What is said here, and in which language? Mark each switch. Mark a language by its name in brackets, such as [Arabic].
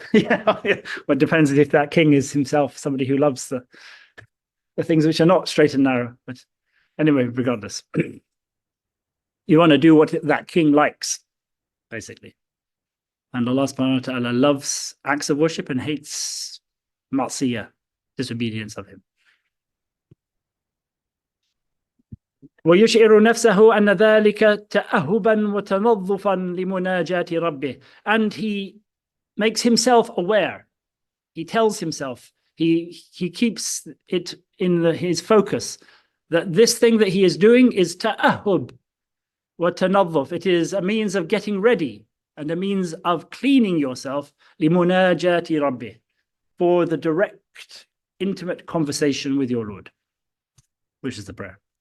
[English] yeah, well, it depends if that king is himself somebody who loves the things which are not straight and narrow. But anyway, regardless, you want to do what that king likes, basically. And Allah subhanahu wa ta'ala loves acts of worship and hates ma'siyah, disobedience of him. [Arabic] ويشعر نفسه أن ذلك تأهبا وتنظفا لمناجاة ربه. [English] And he makes himself aware. He tells himself, he keeps it in his focus that this thing that he is doing is [Arabic] ta'ahub wa tanazzuf. [English] It is a means of getting ready and a means of cleaning yourself [Arabic] limunajati rabbih, [English] for the direct, intimate conversation with your Lord, which is the prayer.